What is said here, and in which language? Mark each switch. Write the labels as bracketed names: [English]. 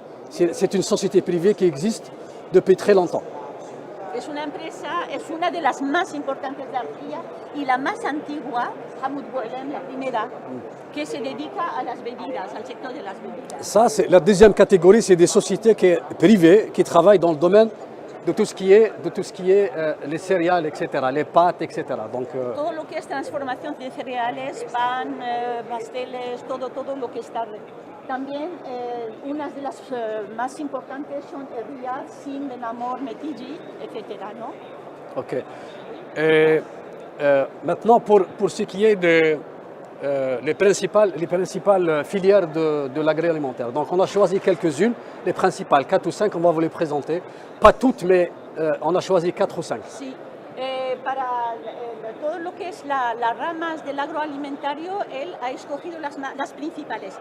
[French] C'est une société privée qui existe depuis très longtemps. [Spanish] Es una empresa, es una de las más importantes de Argelia y la más antigua, Hamoud Boualam, la primera, que se dedica a las bebidas, al sector de las bebidas. [French] Ça, c'est la deuxième catégorie, c'est des sociétés privées qui travaillent dans le domaine de tout ce qui est, les céréales, etc., les pâtes, etc. Donc, [Spanish] Todo lo que es transformación de cereales, pan, pasteles, todo lo que está. También unas de las más importantes son Riyad, Sind, Benamor, Metiji, etc. ¿no? OK. [French] Et maintenant, pour ce qui est les principales filières de l'agroalimentaire. Donc, on a choisi quelques-unes, les principales, 4 ou 5, on va vous les présenter. Pas toutes, mais on a choisi 4 ou 5. [Spanish] Sí, para todo lo que es las ramas del agroalimentario, él ha escogido las principales.